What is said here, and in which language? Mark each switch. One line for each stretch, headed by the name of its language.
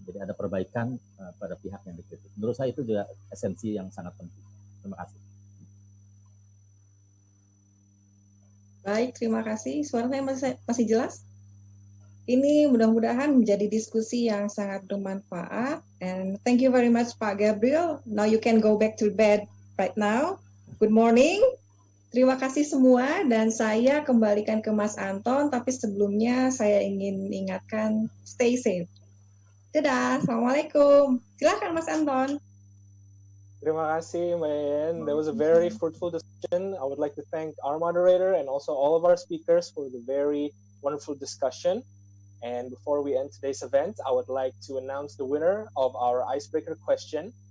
Indonesian: Jadi ada perbaikan pada pihak yang dikritik. Menurut saya itu juga esensi yang sangat penting. Terima kasih. Baik, terima kasih. Suara saya masih jelas? Ini mudah-mudahan menjadi diskusi yang sangat bermanfaat.
English: And thank you very much, Pak Gabriel. Now you can go back to bed right now. Good morning.
Indonesian: Terima kasih semua. Dan saya kembalikan ke Mas Anton. Tapi sebelumnya saya ingin ingatkan,
English: stay safe.
Indonesian: Dadah, Assalamualaikum. Silakan Mas Anton. Terima kasih, Mayan.
English: That was a very fruitful discussion. I would like to thank our moderator and also all of our speakers for the very wonderful discussion. And before we end today's event, I would like to announce the winner of our icebreaker question.